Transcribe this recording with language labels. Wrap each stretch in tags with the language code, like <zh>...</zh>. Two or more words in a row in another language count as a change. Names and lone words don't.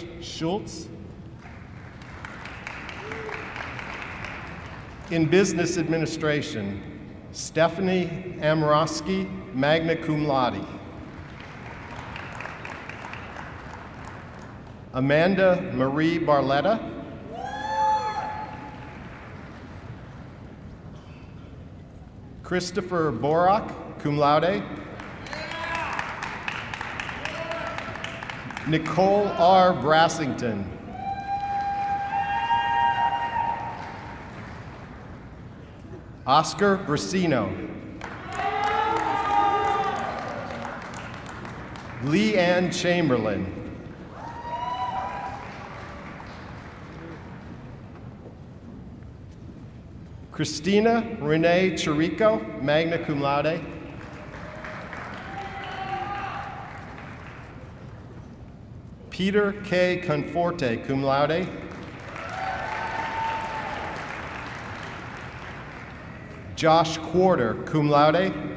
<en>Schultz. In Business Administration, Stephanie Amrosky,</en> <la>magna cum laude.</la> <en>Amanda Marie Barletta, Christopher Borak,</en> <la>cum laude.</la> <en>Nicole R. Brassington, Oscar Brasino, Lee Ann Chamberlain, Christina Renee Chirico,</en> <la>magna cum laude.</la> <en>Peter K. Conforte,</en> <la>cum laude.</la> <en>Josh Quarter,</en> <la>cum laude.</la>